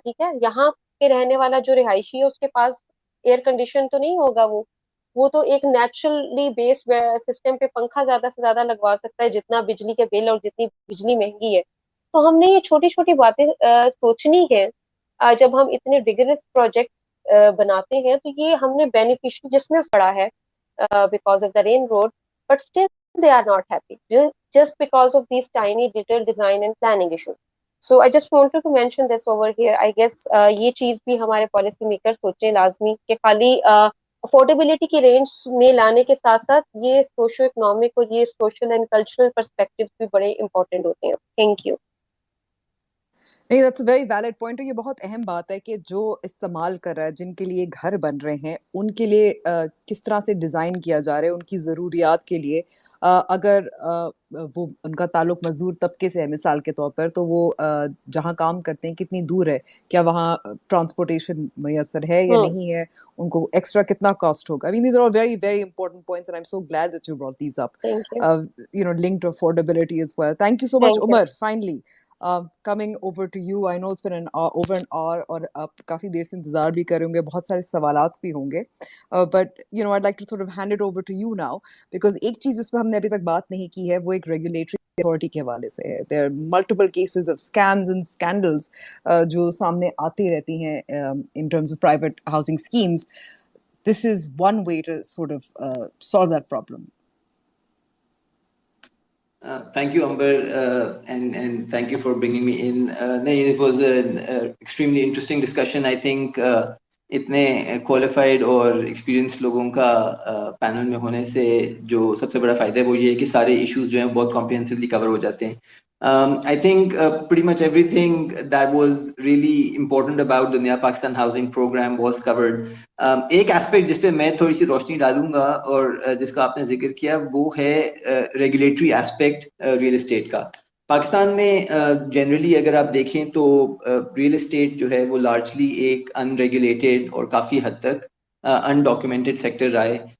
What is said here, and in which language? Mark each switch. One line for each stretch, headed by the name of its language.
Hindi: ठीक है, यहाँ पे रहने वाला जो रिहायशी है उसके पास एयर कंडीशन तो नहीं होगा, वो तो एक नेचुरली बेस्ड सिस्टम पे पंखा ज्यादा से ज्यादा लगवा सकता है जितना बिजली के बिल और जितनी बिजली महंगी है. तो हमने ये छोटी छोटी बातें सोचनी है जब हम इतने रिगरस प्रोजेक्ट बनाते हैं. तो ये हमने बेनिफिशियरी जिसने पढ़ा है
English: Because of the rain road, but still they are not happy just because of these tiny detail design and planning issues. So I just wanted to mention this over here. I guess
Hindi: ये चीज भी हमारे policy maker सोचें लाजमी कि खाली affordability की range में लाने के साथ साथ ये सोशो इकोनॉमिक और ये सोशल एंड कल्चरल पर्सपेक्टिव भी बड़े इंपॉर्टेंट होते हैं.
English: Thank you.
Hindi: नहीं,
English: That's a very valid point.
Hindi: और ये बहुत अहम बात है कि जो इस्तेमाल कर रहा है, जिनके लिए घर बन रहे हैं, उनके लिए किस तरह से डिज़ाइन किया जा रहा है, उनकी ज़रूरियात के लिए. अगर वो उनका ताल्लुक मज़दूर तबके से है मिसाल के तौर पर, तो वो जहाँ काम करते हैं कितनी दूर है, क्या वहाँ ट्रांसपोर्टेशन मैसर है या नहीं है, उनको एक्स्ट्रा कितना कॉस्ट होगा.
English: I mean these are very very important points and I am so glad that you brought these up, you know, linked to affordability as well. Thank you so much, Umar. Finally, coming over to you. I know it's been over an hour
Hindi: और आप काफ़ी देर से इंतज़ार भी कर रहे होंगे, बहुत सारे सवालात भी होंगे,
English: but you know I'd like to sort of hand it over to you now because
Hindi: एक चीज़ जिस पर हमने अभी तक बात नहीं की है वो एक regulatory authority के हवाले से है.
English: There are multiple cases of scams and scandals
Hindi: जो सामने आती रहती हैं
English: in terms of private housing schemes. This is one way to sort of solve that problem. Thank you, Amber, and thank you for bringing me in. It was an extremely interesting discussion. I think
Hindi: इतने qualified और experienced लोगों का panel में होने से जो सबसे बड़ा फायदा है वो ये है कि सारे issues जो हैं बहुत comprehensively cover हो जाते हैं.
English: I think pretty much everything that was really important about the Naya Pakistan housing program was covered.
Hindi: एक aspect जिस पे मैं थोड़ी सी रोशनी डालूंगा और जिसका आपने जिक्र किया वो है regulatory aspect real estate का. पाकिस्तान में जनरली अगर आप देखें तो रियल एस्टेट जो है वो लार्जली एक अनरेगुलेटेड और काफ़ी हद तक अनडॉक्यूमेंटेड सेक्टर रहा है.